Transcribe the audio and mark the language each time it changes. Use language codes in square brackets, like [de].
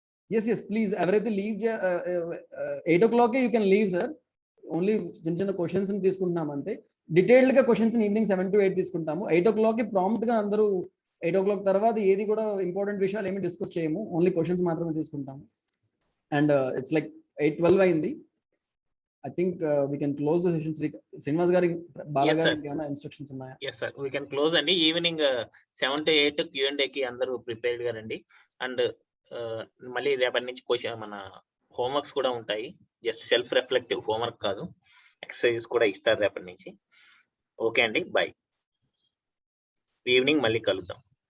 [en] Yes please, ఎవరైతే leave 8 o'clock you can leave sir. [te] Only చిన్న questions తీసుకుంటున్నాం అంతే. డీటెయిల్డ్ గా క్వశ్చన్స్ ఈవినింగ్ 7 to 8 తీసుకుంటాము. 8 o'clock ప్రాంప్ట్ గా అందరూ 8 o'clock తర్వాత ఏది కూడా ఇంపార్టెంట్ విషయాలు ఏమి డిస్కస్ చేయము, ఓన్లీ క్వశ్చన్స్ మాత్రమే తీసుకుంటాము. [en] And it's like 8:12 అయింది. I think we can close the session. Srinivas garu, Bala garu [te] ఏమైనా ఇన్స్ట్రక్షన్స్ ఉన్నాయా? [en] yes sir, we can close అండి. [te] ఈవినింగ్ 7 to 8 Q&A కి అందరూ ప్రిపేర్డ్ గా రండి. అండ్ మళ్ళీ రేపటి నుంచి క్వశ్చన్ మన హోంవర్క్స్ కూడా ఉంటాయి. జస్ట్ సెల్ఫ్ రిఫ్లెక్టివ్ హోంవర్క్ కాదు, ఎక్సర్సైజెస్ కూడా ఇస్తారు రేపటి నుంచి. ఓకే అండి, బై. ఈవినింగ్ మళ్ళీ కలుద్దాం.